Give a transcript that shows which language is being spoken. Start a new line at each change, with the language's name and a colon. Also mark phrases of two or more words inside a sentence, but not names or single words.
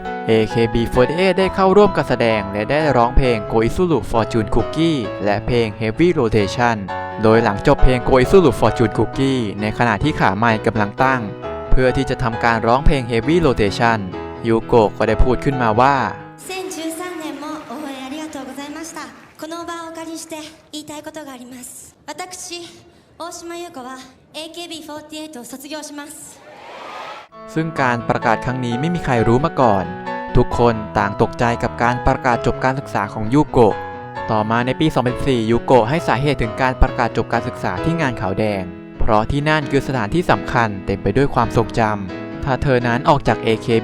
Thai: AKB48 ได้เข้าร่วมการแสดงและได้ร้องเพลง Koizuru Fortune Cookie และเพลง Heavy Rotation โดยหลังจบเพลง Koizuru Fortune Cookie ในขณะที่ขาไมค์กำลังตั้งเพื่อที่จะทำการร้องเพลง Heavy Rotation ยูโกะก็ได้พูดขึ้นมาว่า
Japanese: 2013 年も応援ありがとうございましたこの場をお借りして言いたいことがあります私大島優子は AKB48 を卒業します
Thai: ซึ่งการประกาศครั้งนี้ไม่มีใครรู้มาก่อนทุกคนต่างตกใจกับการประกาศจบการศึกษาของยูโกะต่อมาในปี 2004 ยูโกะให้สาเหตุถึงการประกาศจบการศึกษาที่งานขาวแดงเพราะที่นั่นคือสถานที่สำคัญเต็มไปด้วยความทรงจำถ้าเธอนั้นออกจาก AKB